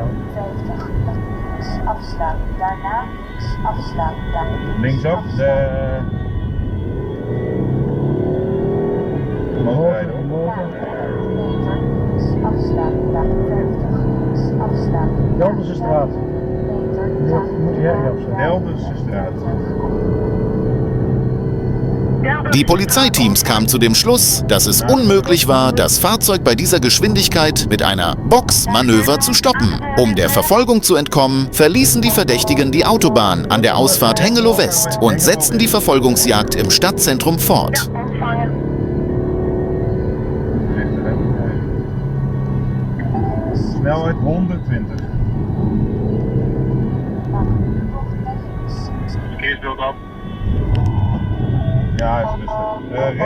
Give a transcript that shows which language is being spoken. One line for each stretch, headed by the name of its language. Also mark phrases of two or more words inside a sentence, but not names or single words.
Dutch: 50 links afslaan, daarna links afslaan, daarna Linksaf, de motorrijder hoor. meter links afslaan, daarna 50 links afslaan. Gelderse straat. Meter Moet je herrie opzetten. Delderse straat.
German: Die Polizeiteams kamen zu dem Schluss, dass es unmöglich war, das Fahrzeug bei dieser Geschwindigkeit mit einer Boxmanöver zu stoppen. Um der Verfolgung zu entkommen, verließen die Verdächtigen die Autobahn an der Ausfahrt Hengelo West und setzten die Verfolgungsjagd im Stadtzentrum fort.
Dutch: Snelheid 120. Verkeersbeeld af. Ja, is rustig.